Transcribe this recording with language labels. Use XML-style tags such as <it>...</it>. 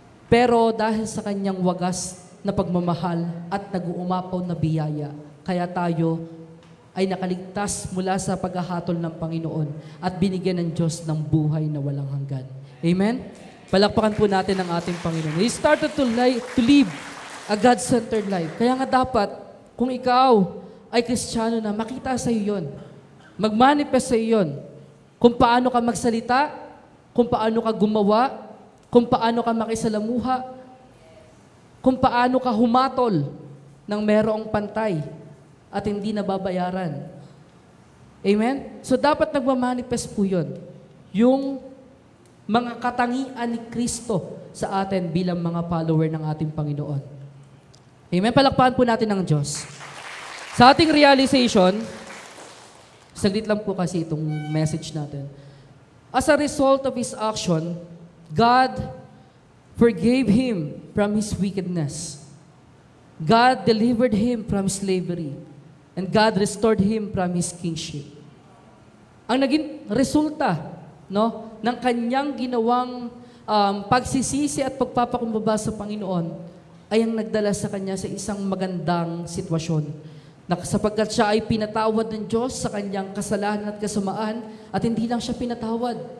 <tl>Pero dahil sa kanyang wagas na pagmamahal at nag-uumapaw na biyaya, kaya tayo ay nakaligtas mula sa paghahatol ng Panginoon at binigyan ng Diyos ng buhay na walang hanggan. Amen? Palakpakan po natin ang ating Panginoon.</tl> <en>He started to live a God-centered life.</en> <tl>Kaya nga dapat, kung ikaw ay Kristiyano na, makita sa iyo yun. Mag-manifest sa iyo yun. Kung paano ka magsalita, kung paano ka gumawa, kung paano ka makisalamuha, kung paano ka humatol ng merong pantay at hindi nababayaran. Amen? So dapat nagmamanifest po yun. Yung mga katangian ni Kristo sa atin bilang mga follower ng ating Panginoon. Amen? Palakpakan po natin ang Diyos. Sa ating realization, saglit lang po kasi itong message natin.</tl> <en>As a result of His action, God forgave him from his wickedness. God delivered him from slavery. And God restored him from his kingship.</en> <tl>Ang naging resulta ng kanyang ginawang pagsisisi at pagpapakumbaba sa Panginoon ay ang nagdala sa kanya sa isang magandang sitwasyon. Sapagkat siya ay pinatawad ng Diyos sa kanyang kasalanan at kasamaan at hindi lang siya pinatawad.</tl>